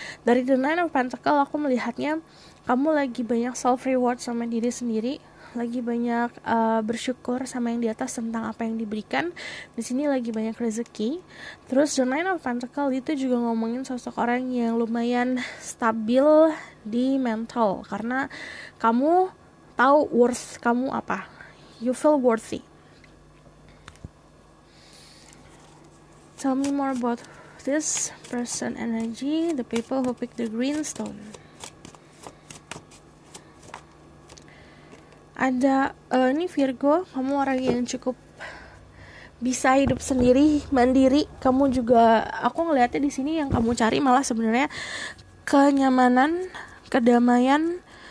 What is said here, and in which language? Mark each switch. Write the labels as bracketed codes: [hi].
[id] Dari the Nine of Pentacle aku melihatnya kamu lagi banyak [en] self reward [id] sama diri sendiri, lagi banyak bersyukur sama yang di atas tentang apa yang diberikan. Di sini lagi banyak rezeki. Terus the Nine of Pentacle itu juga ngomongin sosok orang yang lumayan stabil di mental, karena kamu tahu worth kamu apa. [en] You feel worthy. Tell me more about this person energy, the people who pick the green stone. [id] Ada ini Virgo, kamu orang yang cukup bisa hidup sendiri, mandiri. Kamu juga, aku ngelihatnya di sini yang kamu cari malah sebenarnya kenyamanan, kedamaian.